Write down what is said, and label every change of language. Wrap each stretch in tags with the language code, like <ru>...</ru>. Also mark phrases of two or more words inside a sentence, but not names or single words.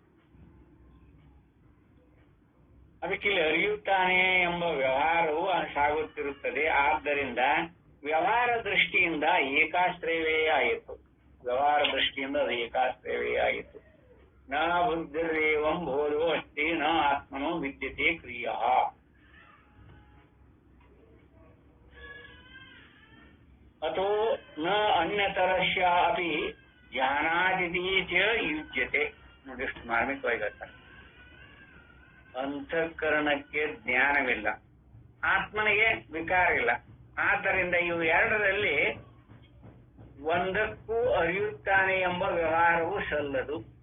<kn>ಅದಕ್ಕೆ ಇಲ್ಲಿ ಅರಿಯುತ್ತಾನೆ ಎಂಬ ವ್ಯವಹಾರವು ಸಾಗುತ್ತಿರುತ್ತದೆ. ಆದ್ದರಿಂದ ವ್ಯವಹಾರ ದೃಷ್ಟಿಯಿಂದ ಏಕಾಶ್ರಯವೇ ಆಯಿತು. ವ್ಯವಹಾರ ದೃಷ್ಟಿಯಿಂದ ಅದು ಏಕಾಶ್ರಯವೇ ಆಯಿತು.</kn> <sa>ನ ಬುದ್ಧಿರೇವಂ ಬೋಧೋ ಅಸ್ತಿ ನ ಆತ್ಮನೋ ವಿದ್ಯತೆ ಕ್ರಿಯಾ. ಅಥೋ ನ ಅನ್ಯತರಸ್ಯ ಅಪಿ ಜ್ಞಾನಾದಿತಿ ಚ ಯುಜ್ಯತೆ.</sa> <kn>ನೋಡಿ ಎಷ್ಟು ಮಾರ್ಮಿಕವಾಗಿ ಹೇಳ್ತಾರೆ. ಅಂತಃಕರಣಕ್ಕೆ ಜ್ಞಾನವಿಲ್ಲ, ಆತ್ಮನಿಗೆ ವಿಕಾರ ಇಲ್ಲ. ಆದ್ದರಿಂದ ಇವು ಎರಡರಲ್ಲಿ ಒಂದಕ್ಕೂ ಅರಿಯುತ್ತಾನೆ ಎಂಬ ವ್ಯವಹಾರವು ಸಲ್ಲದು.</kn>